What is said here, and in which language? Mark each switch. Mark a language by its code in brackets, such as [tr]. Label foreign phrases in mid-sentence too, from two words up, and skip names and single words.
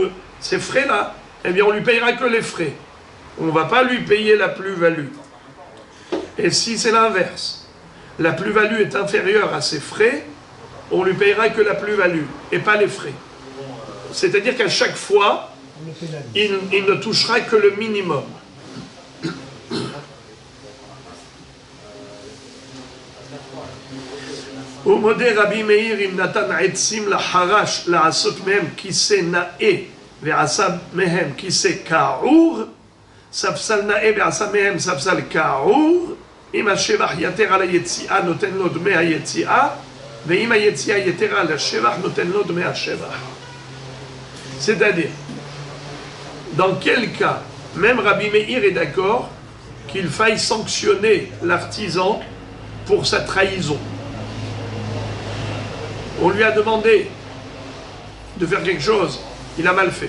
[fr] Ces frais-là, eh bien on lui payera que les frais. On ne va pas lui payer la plus-value. Et si c'est l'inverse, la plus-value est inférieure à ses frais, on lui payera que la plus-value et pas les frais. C'est-à-dire qu'à chaque fois, il ne touchera que le minimum. [he] ומודה רבי מאיר אם נתן עצים לחרש לעשות מהם כיסא נאה ועשה מהם כיסא כעור, ספסל נאה ועשה מהם ספסל כעור, אם השבח יתר על היציאה נותן לו דמי היציאה, ואם היציאה יתר על השבח נותן לו דמי השבח. [fr] C'est-à-dire, dans quel cas, même Rabbi Meir est d'accord qu'il faille sanctionner l'artisan pour sa trahison. On lui a demandé de faire quelque chose, il a mal fait.